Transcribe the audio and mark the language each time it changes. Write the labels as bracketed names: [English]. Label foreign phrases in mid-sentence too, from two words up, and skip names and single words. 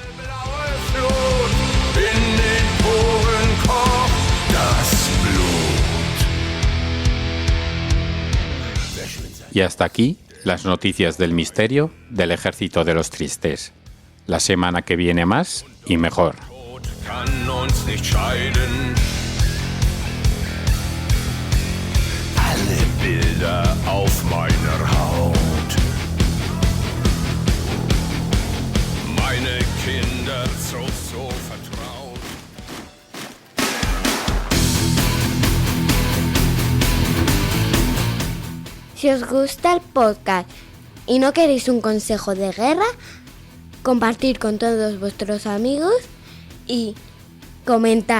[Spanish] Y hasta aquí las noticias del misterio del Ejército de los Tristes. La semana que viene más y mejor. [German] Alle Bilder auf meiner Haut. Meine Kinder so vertraut. [Spanish] Si os gusta el podcast y no queréis un consejo de guerra, compartid con todos vuestros amigos y comentad.